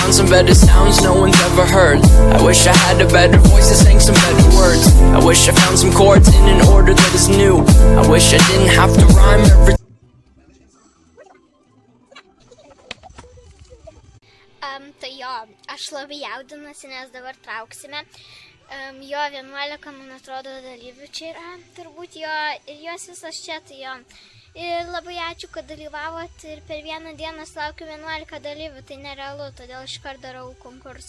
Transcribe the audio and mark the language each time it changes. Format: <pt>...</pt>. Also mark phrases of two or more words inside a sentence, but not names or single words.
<en>better sounds no one's ever heard. I wish I had a better voice that sang some better words. I wish I found some chords in an order that is new. I wish I didn't have to rhyme every</en> <lt>Tai jo, aš labai jaudinuosi, nes dabar trauksime. Jo 11, man atrodo, dalyvių čia yra, turbūt jo, ir jos visos čia, tai jo. Ir labai ačiū, kad dalyvavot ir per vieną dieną sulaukiu 11 dalyvių, tai nerealu, todėl iškart darau konkursą.</lt>